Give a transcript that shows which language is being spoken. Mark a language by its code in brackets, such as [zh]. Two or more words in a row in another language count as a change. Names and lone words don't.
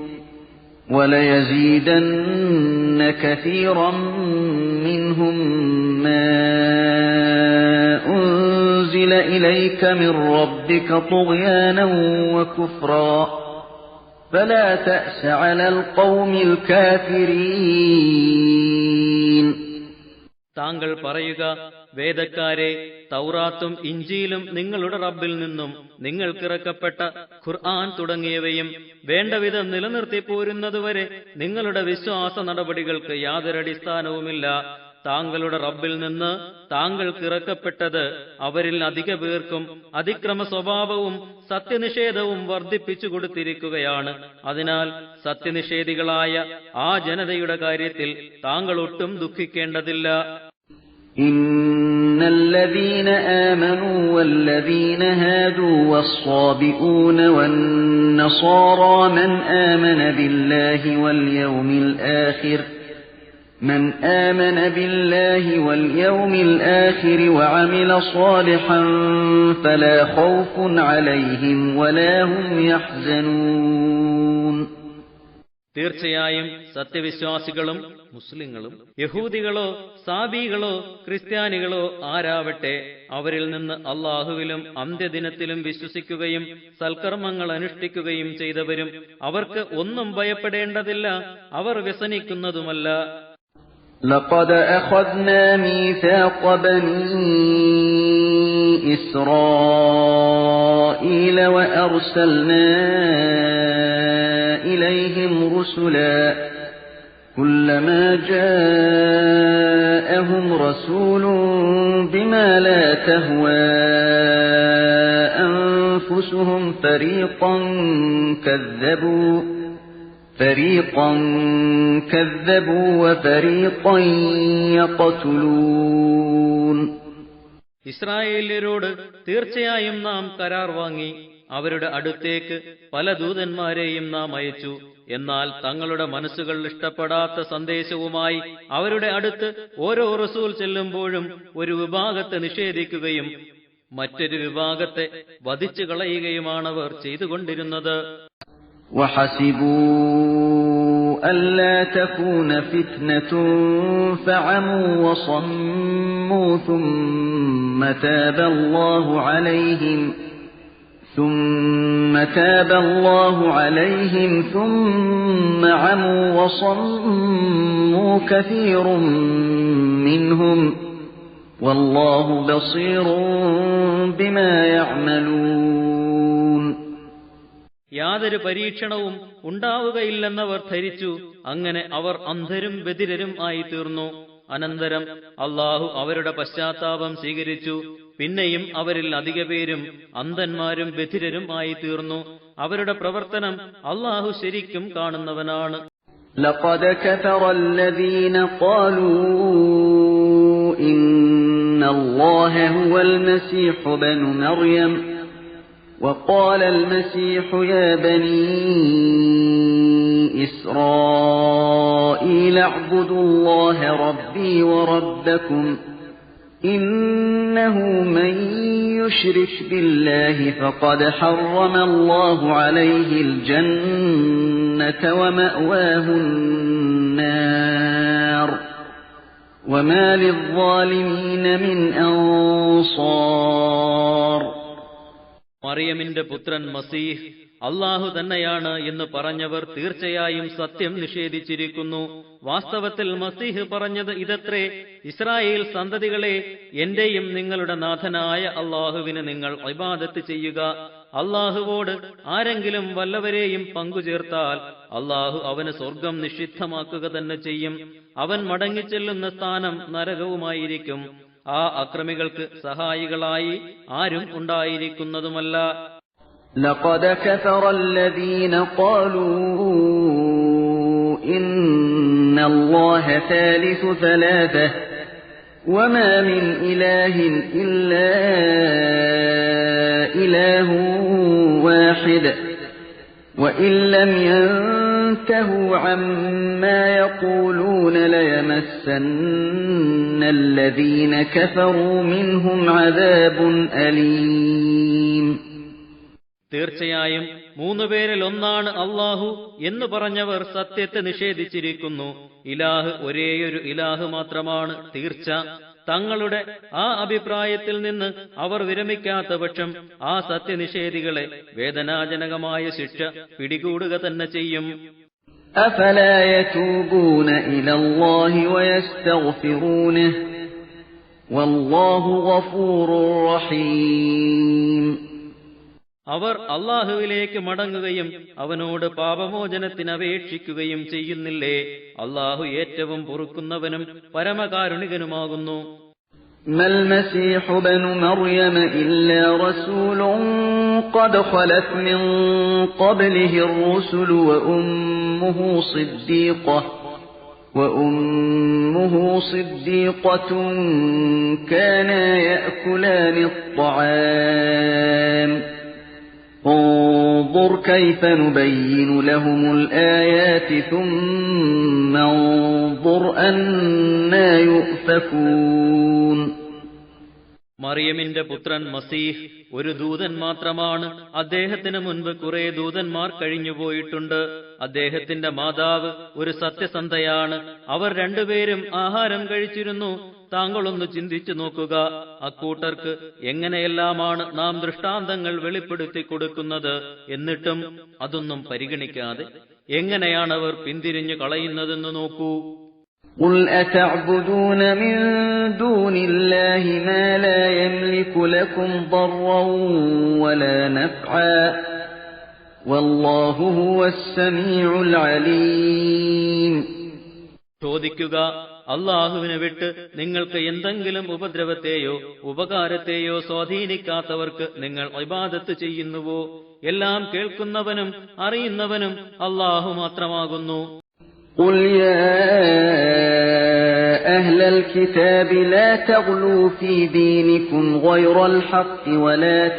[ar] وليزيدن كثيرا منهم ما أنزل إليك من ربك طغيانا وكفرا فلا تأس على القوم الكافرين. [ml] താങ്കൾ പറയുക, വേദക്കാരെ, തൗറാത്തും ഇഞ്ചീലും നിങ്ങളുടെ റബ്ബിൽ നിന്നും നിങ്ങൾക്കിറക്കപ്പെട്ട ഖുർആൻ തുടങ്ങിയവയും വേണ്ടവിധം നിലനിർത്തി പോരുന്നതുവരെ നിങ്ങളുടെ വിശ്വാസ നടപടികൾക്ക് യാതൊരടിസ്ഥാനവുമില്ല. താങ്കളുടെ റബ്ബിൽ നിന്ന് താങ്കൾക്കിറക്കപ്പെട്ടത് അവരിൽ അധിക പേർക്കും അതിക്രമ സ്വഭാവവും സത്യനിഷേധവും വർദ്ധിപ്പിച്ചു കൊടുത്തിരിക്കുകയാണ്. അതിനാൽ സത്യനിഷേധികളായ ആ ജനതയുടെ കാര്യത്തിൽ താങ്കൾ ഒട്ടും ദുഃഖിക്കേണ്ടതില്ല. [ar] إن الذين آمنوا والذين هادوا والصابئون والنصارى من آمن بالله واليوم الآخر وعمل صالحا فلا خوف عليهم ولا هم يحزنون. [ml] തീർച്ചയായും സത്യവിശ്വാസികളും മുസ്ലിങ്ങളും യഹൂദികളോ സാബികളോ ക്രിസ്ത്യാനികളോ ആരാവട്ടെ, അവരിൽ നിന്ന് അള്ളാഹുവിലും അന്ത്യദിനത്തിലും വിശ്വസിക്കുകയും സൽക്കർമ്മങ്ങൾ അനുഷ്ഠിക്കുകയും ചെയ്തവരും അവർക്ക് ഒന്നും ഭയപ്പെടേണ്ടതില്ല, അവർ വ്യസനിക്കുന്നതുമല്ല. [ar] لقد أخذنا ميثاق بني إسرائيل وأرسلنا إليهم رسلا كلما جاءهم رسول بما لا تهوى أنفسهم فريقا كذبوا وفريقا يقتلون. [ml] ഇസ്രായേല്യരോട് തീർച്ചയായും നാം കരാർ വാങ്ങി, അവരുടെ അടുത്തേക്ക് പല ദൂതന്മാരെയും നാം അയച്ചു. എന്നാൽ തങ്ങളുടെ മനസ്സുകൾ ഇഷ്ടപ്പെടാത്ത സന്ദേശവുമായി അവരുടെ അടുത്ത് ഓരോ റസൂൽ ചെല്ലുമ്പോഴും ഒരു വിഭാഗത്തെ നിഷേധിക്കുകയും മറ്റൊരു വിഭാഗത്തെ വധിച്ചു കളയുകയുമാണവർ ചെയ്തുകൊണ്ടിരുന്നത്. [ar] وحسبوا ألا تكون فتنة فعموا وصموا ثم تاب الله عليهم ثم عموا وصموا كثير منهم والله بصير بما يعملون. [ml] യാതൊരു പരീക്ഷണവും ഉണ്ടാവുകയില്ലെന്നവർ ധരിച്ചു. അങ്ങനെ അവർ അന്ധരും ബധിരരും ആയി തീർന്നു. അനന്തരം അള്ളാഹു അവരുടെ പശ്ചാത്താപം സ്വീകരിച്ചു. പിന്നെയും അവരിൽ അധിക പേരും അന്ധന്മാരും ബധിരരും ആയി തീർന്നു. അവരുടെ പ്രവർത്തനം അള്ളാഹു ശരിക്കും കാണുന്നവനാണ്. [ar] لقد كفر الذين قالوا إن الله هو المسيح ابن مريم وقال المسيح يا بني إسرائيل اعبدوا الله ربي وربكم إنه من يشرك بالله فقد حرم الله عليه الجنة ومأواه النار وما للظالمين من أنصار. [ml] മറിയമിന്റെ പുത്രൻ മസീഹ് അള്ളാഹു തന്നെയാണ് എന്ന് പറഞ്ഞവർ തീർച്ചയായും സത്യം നിഷേധിച്ചിരിക്കുന്നു. വാസ്തവത്തിൽ മസീഹ് പറഞ്ഞത് ഇതത്രേ: ഇസ്രായേൽ സന്തതികളെ, എന്റെയും നിങ്ങളുടെ നാഥനായ അള്ളാഹുവിന് നിങ്ങൾ ഇബാദത്ത് ചെയ്യുക. അള്ളാഹുവോട് ആരെങ്കിലും വല്ലവരെയും പങ്കുചേർത്താൽ അള്ളാഹു അവന് സ്വർഗം നിഷിദ്ധമാക്കുക തന്നെ ചെയ്യും. അവൻ മടങ്ങിച്ചെല്ലുന്ന സ്ഥാനം നരകവുമായിരിക്കും. ആ അക്രമികൾക്ക് സഹായികളായി ആരും ഉണ്ടായിരിക്കുന്നതുമല്ല. [ar] لقد كفر الذين قالوا إن الله ثالث ثلاثة وما من إله إلا إله واحد وإن لم ينتهوا عما يقولون ليمسن الذين كفروا منهم عذاب أليم. [ml] തീർച്ചയായും മൂന്നുപേരിൽ ഒന്നാണ് അള്ളാഹു എന്ന് പറഞ്ഞവർ സത്യത്തെ നിഷേധിച്ചിരിക്കുന്നു. ഇലാഹ് ഒരേയൊരു ഇലാഹ് മാത്രമാണ് തീർച്ച. തങ്ങളുടെ ആ അഭിപ്രായത്തിൽ നിന്ന് അവർ വിരമിക്കാത്ത പക്ഷം ആ സത്യനിഷേധികളെ വേദനാജനകമായ ശിക്ഷ പിടികൂടുക തന്നെ ചെയ്യും. [ar] أفلا يتوبون إلى الله ويستغفرونه والله غفور رحيم. [ml] അവർ അള്ളാഹുവിലേക്ക് മടങ്ങുകയും അവനോട് പാപമോചനത്തിനപേക്ഷിക്കുകയും ചെയ്യുന്നില്ലേ? അള്ളാഹു ഏറ്റവും പൊറുക്കുന്നവനും പരമകാരുണികനുമാകുന്നു. [ar] ما المسيح ابن مريم إلا رسول قد خلت من قبله الرسل وأمه صديقة كانا يأكلان الطعام انظر كيف نبين لهم الآيات ثم انظر أنى يؤفكون. [ml] മറിയമിന്റെ പുത്രൻ മസീഹ് ഒരു ദൂതൻ മാത്രമാണ്. അദ്ദേഹത്തിന് മുൻപ് കുറെ ദൂതന്മാർ കഴിഞ്ഞുപോയിട്ടുണ്ട്. അദ്ദേഹത്തിന്റെ മാതാവ് ഒരു സത്യസന്ധയാണ്. അവർ രണ്ടുപേരും ആഹാരം കഴിച്ചിരുന്നു. താങ്കളൊന്ന് ചിന്തിച്ചു നോക്കുക, അക്കൂട്ടർക്ക് എങ്ങനെയെല്ലാമാണ് നാം ദൃഷ്ടാന്തങ്ങൾ വെളിപ്പെടുത്തി കൊടുക്കുന്നത്. എന്നിട്ടും അതൊന്നും പരിഗണിക്കാതെ എങ്ങനെയാണവർ പിന്തിരിഞ്ഞു കളയുന്നതെന്ന് നോക്കൂ. [ar] قُلْ أَتَعْبُدُونَ مِن دُونِ اللَّهِ مَا لَا يَمْلِكُ لَكُمْ ضَرًّا وَلَا نَفْعًا وَاللَّهُ هُوَ السَّمِيعُ الْعَلِيمُ. [ml] ചോദിക്കുക, അള്ളാഹുവിനെ വിട്ട് നിങ്ങൾക്ക് എന്തെങ്കിലും ഉപദ്രവത്തെയോ ഉപകാരത്തെയോ സ്വാധീനിക്കാത്തവർക്ക് നിങ്ങൾ ഇബാദത്ത് ചെയ്യുന്നുവോ? എല്ലാം കേൾക്കുന്നവനും അറിയുന്നവനും അള്ളാഹു മാത്രമാകുന്നു. [ar] قُلْ يَا أَهْلَ الْكِتَابِ لَا تَغْلُوا فِي دِينِكُمْ غَيْرَ الْحَقِّ وَلَا